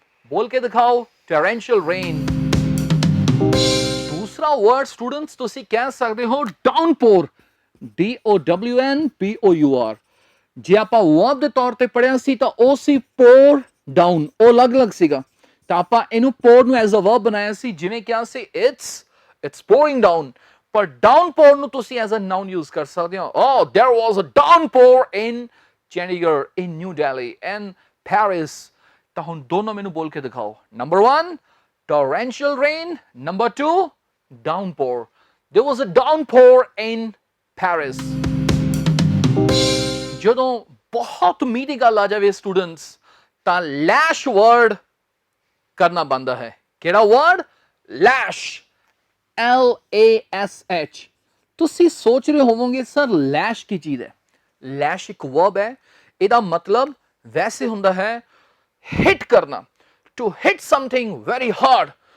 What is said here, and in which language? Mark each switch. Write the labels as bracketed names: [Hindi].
[Hindi] बोल के दिखाओ torrential rain. [Punjabi] दूसरा word students ਤੁਸੀਂ ਕਹਿ ਸਕਦੇ ਹੋ downpour. downpour. ਜੇ ਆਪਾਂ verb ਦੇ ਤੌਰ ਤੇ ਪੜਿਆ ਸੀ ਤਾਂ ਉਹ ਸੀ pour down. ਉਹ ਅਲੱਗ-ਅਲੱਗ ਸੀਗਾ ਤਾਂ ਆਪਾਂ ਇਹਨੂੰ pour ਨੂੰ as a verb ਬਣਾਇਆ ਸੀ ਜਿਵੇਂ ਕਿਹਾ ਸੀ it's pouring down. ਪਰ downpour ਨੂੰ ਤੁਸੀਂ as a noun use ਕਰ ਸਕਦੇ ਹੋ [English] there was a downpour in Chandigarh, in New Delhi and Paris. [Punjabi] ਤਾਂ ਹੁਣ ਦੋਨੋਂ ਮੈਨੂੰ ਬੋਲ ਕੇ ਦਿਖਾਓ Number 1 torrential rain. [English] Number 2 downpour. There was a downpour in Paris. [Punjabi] ਜਦੋਂ ਬਹੁਤ ਮੀਂਹ ਦੀ ਗੱਲ ਆ ਜਾਵੇ students ਤਾਂ lash word ਕਰਨਾ ਬਣਦਾ ਹੈ ਕਿਹੜਾ word lash LASH. ਤੁਸੀਂ ਸੋਚ ਰਹੇ ਹੋਵੋਗੇ ਸਰ lash ਕੀ ਚੀਜ਼ ਹੈ lash ਇੱਕ verb ਹੈ ਇਹਦਾ ਮਤਲਬ ਵੈਸੇ ਹੁੰਦਾ ਹੈ ਹਿੱਟ ਕਰਨਾ [English] to hit something very hard.